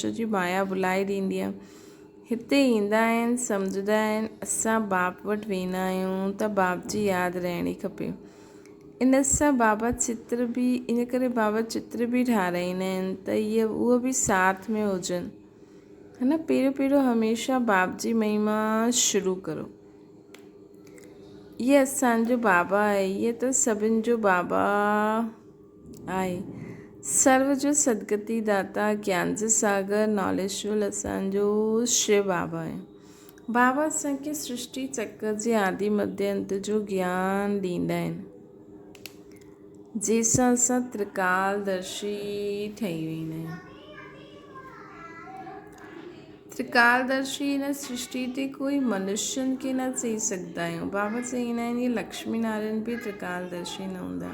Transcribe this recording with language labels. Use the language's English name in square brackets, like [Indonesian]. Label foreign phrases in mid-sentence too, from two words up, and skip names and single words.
[Sindhi] छो जी माया बुलाए ॾींदी आहे। हिते ईंदा आहिनि, सम्झंदा आहिनि। असां बाप वटि वेंदा आहियूं त बाप जी यादि रहणी खपे। इन सां बाबा चित्र बि इन करे बाबा चित्र बि ठाराईंदा आहिनि त उहो बि साथ में हुजनि, है न। पहिरियों हमेशह बाप जी महिमा शुरू करो। इहे असांजो बाबा आहे। इहे त सभिनि जो बाबा आहे। सर्व जो सदगति दाता, ज्ञान जो सागर, नॉलेजफुल असांजो शिव बाबा आहे। बाबा असांखे सृष्टि चक्र जे आदि मध्य अंत जो ज्ञान ॾींदा आहिनि, जंहिंसां असां त्रिकालदर्शी ठही वेंदा आहियूं। त्रिकालदर्शी हिन सृष्टि ते कोई मनुष्यनि खे न चई सघंदा आहियूं। बाबा चईंदा आहिनि इहे लक्ष्मी नारायण बि त्रिकालदर्शी न हूंदा।